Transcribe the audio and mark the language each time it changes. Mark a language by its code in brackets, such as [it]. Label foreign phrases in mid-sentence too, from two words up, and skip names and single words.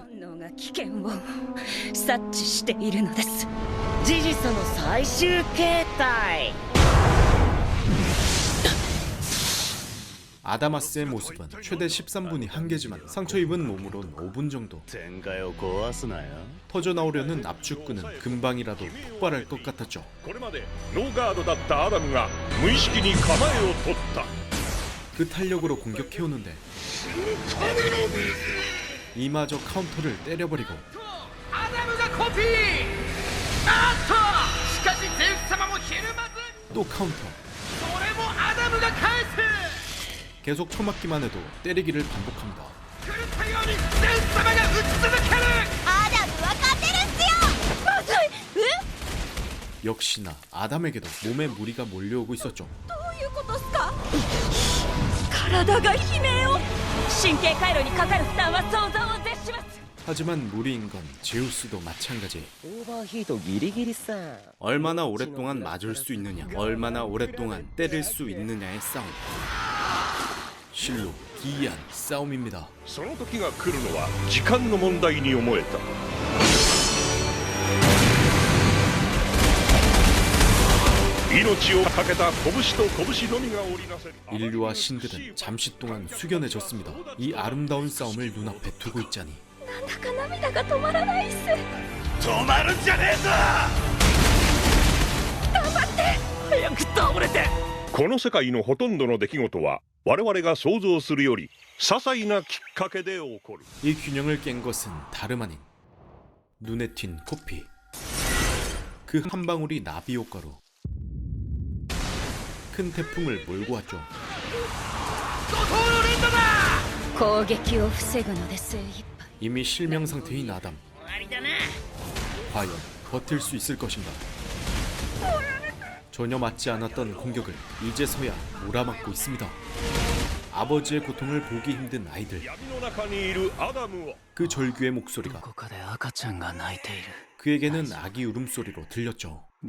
[ja] 本能が危険を察知しているのです。ジジソの最終形態。 [ko] 아다마스의 모습은 최대 13분이 한계지만 상처 입은 몸으론 5분 정도. 터져 나오려는 압축근은 금방이라도 폭발할 것 같았죠. [ja] これまでノーガードだったアダムが無意識に構えを取った。 [ko] 그 탄력으로 공격해오는데 이마저 카운터를 때려버리고 [ja] アダムがコピー。あっとしかしゼウス様もひるまず [ko] 또 카운터. [ja] それもアダムが返す。 [ko] 계속 처맞기만 해도 때리기를 반복합니다. [ja] 狂ったようにゼウス様が打ち続ける。アダムは勝てるっすよ。まずい。 [ko] 역시나 아담에게도 몸에 무리가 몰려오고 있었죠. [ja] どういうことっすか。体が悲鳴を。神経回路にかかる負担は想像を絶します。 [ko] 하지만 무리인 건 제우스도 마찬가지. [ja] オーバーヒートギリギリさ [ko] 얼마나 오랫동안 맞을 수 있느냐, 얼마나 오랫동안 때릴 수 있느냐의 싸움. 실로 기이한 싸움입니다. [ja] その時が来るのは時間の問題に思えた。命を懸けた拳と拳のみが織りなせる。 [ko] 인류와 신들은 잠시 동안 숙연해졌습니다. 이 아름다운 싸움을 눈앞에 두고 있자니 [ja] なんだか涙が止まらないっす。止まるんじゃねえぞ。頑張って早く倒れて。この世界のほとんどの出来事は我々が想像するより些細なきっかけで起こる。 [ko] 이 균형을 깬 것은 다름 아닌 눈에 튄 코피. 그 한 방울이 나비 효과로 큰 태풍을 몰고 왔죠. [ja] 攻撃を防ぐので精一杯。 [ko] 이미 실명 상태인 아담. 과연 버틸 수 있을 것인가? 전혀 맞지 않았던 공격을 이제서야 몰아맞고 있습니다. 아버지의 고통을 보기 힘든 아이들. 그 절규의 목소리가 그에게는 아기 울음소리로 들렸죠.